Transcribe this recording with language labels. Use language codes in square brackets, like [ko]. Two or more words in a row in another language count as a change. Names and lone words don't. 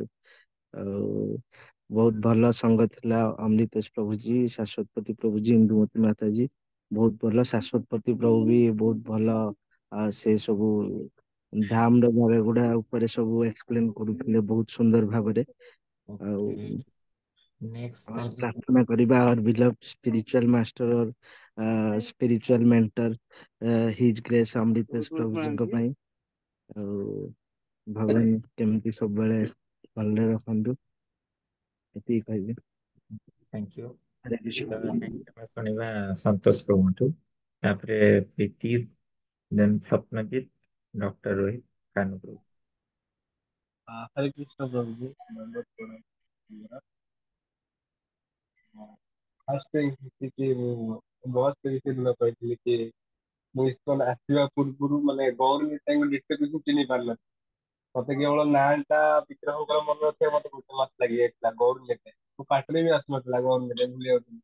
[or] ଆଉ ବହୁତ ଭଲ ସଙ୍ଗ ଥିଲା। ଅମୃତେଶ ପ୍ରଭୁଜୀ, ଶାଶ୍ୱତପତି ପ୍ରଭୁଜୀ, ଇନ୍ଦୁମତୀ ମାତାଜୀ ବହୁତ ଭଲ। ଶାଶ୍ୱତପତି ପ୍ରଭୁ ବି ବହୁତ ଭଲ। ସେ ସବୁ ଧାମ ର ଜାଗା ଗୁଡା ଉପରେ ସବୁ ଏକ୍ସପ୍ଲେନ କରୁଥିଲେ ବହୁତ ସୁନ୍ଦର ଭାବରେ। ଆଉ [en] okay next ताली [or] ପ୍ରାର୍ଥନା କରିବା [en] our beloved spiritual master or spiritual mentor his grace [or] ଅମୃତେଶ ପ୍ରଭୁଜୀଙ୍କ ପାଇଁ। ଆଉ ଭଗବାନ କେମିତି ସବୁବେଳେ ଭଲରେ ରଖନ୍ତୁ, ଏତିକି କହିବି। [en] thank you. [or] ହରେ କୃଷ୍ଣ। नेक्स्ट ଆମେ ଶୁଣିବା ସନ୍ତୋଷ ପ୍ରଭୁଠୁ, ତାପରେ ପ୍ରୀତି, ଦେନ୍ ସ୍ୱପ୍ନଜିତ, ଡକ୍ଟର ରୋହିତ, କାନୁ ପ୍ରଭୁ। [hi] हरे कृष्ण प्रभु जी, दंडवत प्रणाम। [or] ଫାଷ୍ଟ କି ମୁଁ ବସ୍ ବିଷୟରେ କହିଥିଲି କି ମୁଁ ଇସ୍କନ ଆସିବା ପୂର୍ବରୁ ମାନେ ଗୌରୀ ନିତାଇଙ୍କୁ ଡିଟେଲସ ଚିହ୍ନି ପାରିନଥିଲି। ମତେ କେବଳ ନାଁଟା ବିଗ୍ରହଙ୍କର ମନେ ରଖିବା ମତେ ଗୋଟେ ମାସ ଲାଗିଯାଇଥିଲା। ଗୌରୀ ନିତାଇ ମୋ ପାଟିରେ ବି ଆସୁନଥିଲା ଗୌରୀ ନିତାଇ, ଭୁଲି ଯାଉଥିଲି।